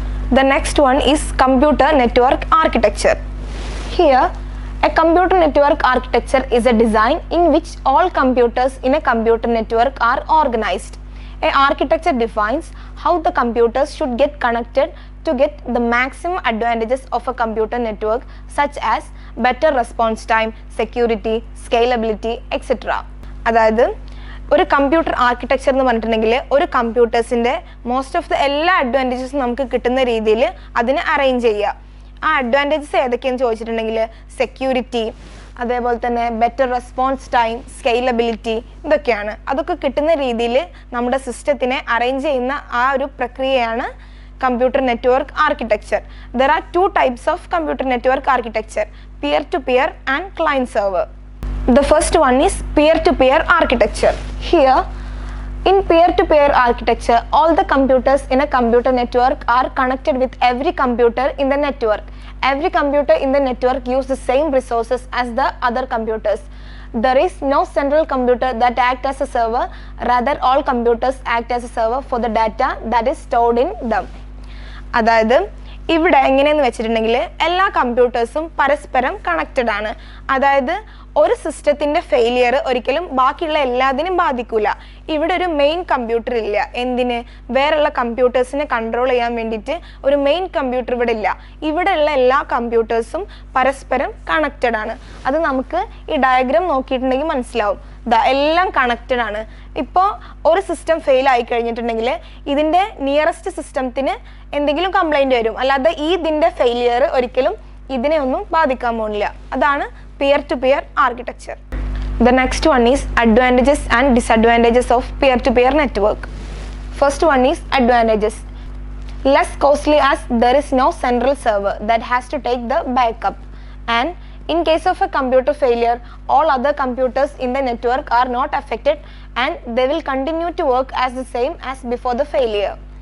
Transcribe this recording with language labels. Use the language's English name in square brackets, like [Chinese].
[English] The next one is computer network architecture. Here, a computer network architecture is a design in which all computers in a computer network are organized. A architecture defines how the computers should get connected to get the maximum advantages of a computer network, such as better response time, security, scalability, etc. [Malayalam] അതായത് ഒരു computer architecture എന്ന് പറഞ്ഞിട്ടുണ്ടെങ്കിൽ ഒരു കമ്പ്യൂട്ടേഴ്സിൻ്റെ [English] most of the [Malayalam] എല്ലാ അഡ്വാൻറ്റേജസും നമുക്ക് കിട്ടുന്ന രീതിയിൽ അതിനെ അറേഞ്ച് ചെയ്യുക. ആ അഡ്വാൻറ്റേജസ് ഏതൊക്കെയെന്ന് ചോദിച്ചിട്ടുണ്ടെങ്കിൽ സെക്യൂരിറ്റി, അതേപോലെ തന്നെ ബെറ്റർ റെസ്പോൺസ് ടൈം, സ്കെയിലബിലിറ്റി, ഇതൊക്കെയാണ്. അതൊക്കെ കിട്ടുന്ന രീതിയിൽ നമ്മുടെ സിസ്റ്റത്തിനെ അറേഞ്ച് ചെയ്യുന്ന ആ ഒരു പ്രക്രിയയാണ് computer network architecture. [English] There are two types of computer network architecture, peer-to-peer and client server. The first one is peer-to-peer architecture. Here, in peer-to-peer architecture, all the computers in a computer network are connected with every computer in the network. Every computer in the network uses the same resources as the other computers. There is no central computer that acts as a server, rather all computers act as a server for the data that is stored in them. [Malayalam] അതായത് ഇവിടെ എങ്ങനെയെന്ന് വെച്ചിട്ടുണ്ടെങ്കിൽ എല്ലാ കമ്പ്യൂട്ടേഴ്സും പരസ്പരം connected ആണ്. അതായത് ഒരു സിസ്റ്റത്തിൻ്റെ ഫെയിലിയർ ഒരിക്കലും ബാക്കിയുള്ള എല്ലാത്തിനും ബാധിക്കില്ല. ഇവിടെ ഒരു മെയിൻ കമ്പ്യൂട്ടർ ഇല്ല. എന്തിന്? വേറെയുള്ള കമ്പ്യൂട്ടേഴ്സിനെ കൺട്രോൾ ചെയ്യാൻ വേണ്ടിയിട്ട് ഒരു മെയിൻ കമ്പ്യൂട്ടർ ഇവിടെ ഇല്ല. ഇവിടെയുള്ള എല്ലാ കമ്പ്യൂട്ടേഴ്സും പരസ്പരം കണക്റ്റഡ് ആണ്. അത് നമുക്ക് ഈ ഡയഗ്രാം നോക്കിയിട്ടുണ്ടെങ്കിൽ മനസ്സിലാവും. എല്ലാം കണക്റ്റഡ് ആണ്. ഇപ്പോൾ ഒരു സിസ്റ്റം ഫെയിൽ ആയി കഴിഞ്ഞിട്ടുണ്ടെങ്കിൽ ഇതിൻ്റെ നിയറസ്റ്റ് സിസ്റ്റത്തിന് എന്തെങ്കിലും കംപ്ലൈൻറ്റ് വരും. അല്ലാതെ ഇതിൻ്റെ ഫെയിലിയർ ഒരിക്കലും ഇതിനെ ഒന്നും ബാധിക്കാൻ പോകുന്നില്ല. അതാണ് [English] peer-to-peer architecture. The next one is advantages and disadvantages of peer-to-peer network. First one is advantages. Less costly as there is no central server that has to take the backup, and in case of a computer failure, all other computers in the network are not affected and they will continue to work as the same as before the failure.